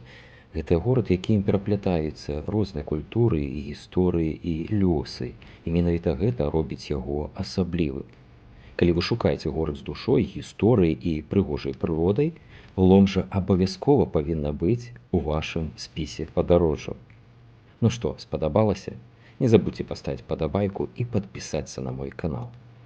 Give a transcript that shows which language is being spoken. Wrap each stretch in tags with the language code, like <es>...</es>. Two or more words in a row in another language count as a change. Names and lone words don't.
<be>Гэта горад, якім пераплятаюцца розныя культуры і гісторыі і лёсы. І менавіта гэта робіць яго асаблівым. Калі вы шукаеце горад з душой, гісторыяй і прыгожай прыродай, Ломжа абавязкова павінна быць у вашым спісе падарожжаў. Ну што, спадабалася?</be> <ru>Не забудьте поставить подобайку и подписаться на мой канал.</ru>